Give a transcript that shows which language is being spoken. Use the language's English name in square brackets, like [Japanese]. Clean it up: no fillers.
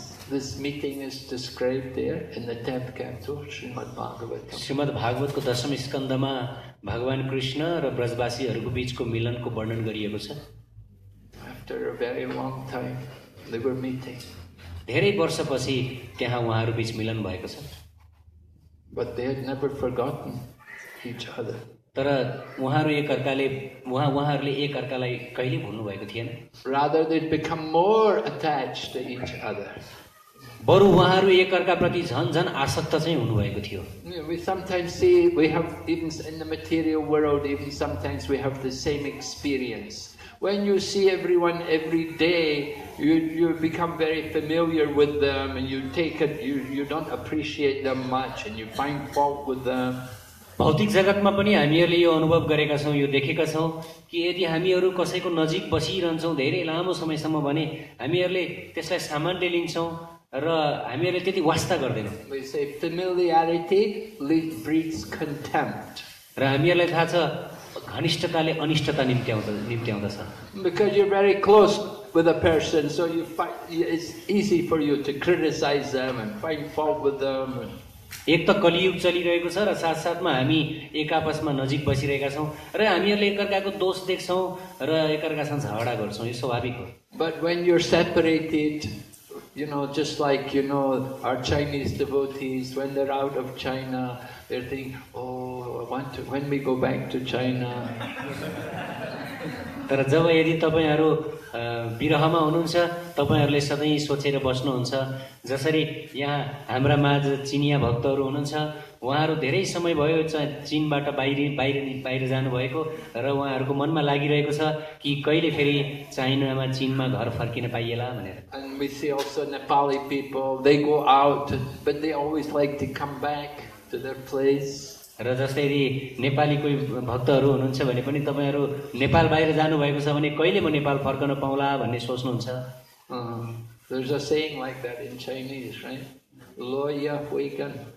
[English] This meeting is described there in the 10th canto, Srimad Bhagavatam. [Nepali] Shrimad भागवतको 10औं स्कन्धमा भगवान कृष्ण र ब्रजवासीहरूको बीचको मिलनको वर्णन गरिएको छ। [English] After a very long time, they were meeting. [Nepali] धेरै वर्षपछि त्यहाँ उहाँहरू बीच मिलन भएको छ। [English] But they had never forgotten each other. [Nepali] तर उहाँहरूले एक अर्कालाई कहिले भुल्नु भएको थिएन। [English] Rather, they'd become more attached to each other. [Nepali] बरु उहाँहरू एक अर्काप्रति झन आसक्त चाहिँ हुनुभएको थियो। [English] We sometimes see, we have, even in the material world, even sometimes we have the same experience. when you see everyone every day, you become very familiar with them, and you take it. You don't appreciate them much, and you find fault with them. [Nepali] भौतिक जगतमा पनि हामीहरूले यो अनुभव गरेका छौँ, यो देखेका छौँ कि यदि हामीहरू कसैको नजिक बसिरहन्छौँ धेरै लामो समयसम्म भने हामीहरूले त्यसलाई सामान्य लिन्छौँ र हामीहरूले त्यति वास्ता गर्दैनौँ। [English] We say familiarity breeds contempt. [Nepali] र हामीहरूलाई थाहा छ घनिष्ठताले अनिष्टता निम्त्याउँदछ। [English] Because you're very close with a person, so it's easy for you to criticize them and find fault with them. [Nepali] एक त कलियुग चलिरहेको छ र साथसाथमा हामी एक आपसमा नजिक बसिरहेका छौँ र हामीहरूले एकअर्काको दोष देख्छौँ र एकअर्कासँग झगडा गर्छौँ, यो स्वाभाविक हो। [English] But when you're separated, just like our Chinese devotees, when they're out of China, they're thinking, oh, when we go back to China. [Nepali] तर जब यदि तपाईहरू विरहमा हुनुहुन्छ तपाईहरूले सधैँ सोचेर बस्नुहुन्छ, जसरी यहाँ हाम्रा माझ चिनिया भक्तहरू हुनुहुन्छ, उहाँहरू धेरै समय भयो चीनबाट बाहिर जानुभएको र उहाँहरूको मनमा लागिरहेको छ कि कहिले फेरि चाइनामा चीनमा घर फर्किन पाइएला भनेर। [English] And we see also Nepali people, they go out, but they always like to come back to their place. [Nepali] र जस्तै यदि नेपाली कोही भक्तहरू हुनुहुन्छ भने पनि तपाईहरू नेपाल बाहिर जानुभएको छ भने कहिले म नेपाल फर्कन पाउला भन्ने सोच्नुहुन्छ। [English] There's a saying like that in Chinese, right? [Chinese] Lo ya hui gan.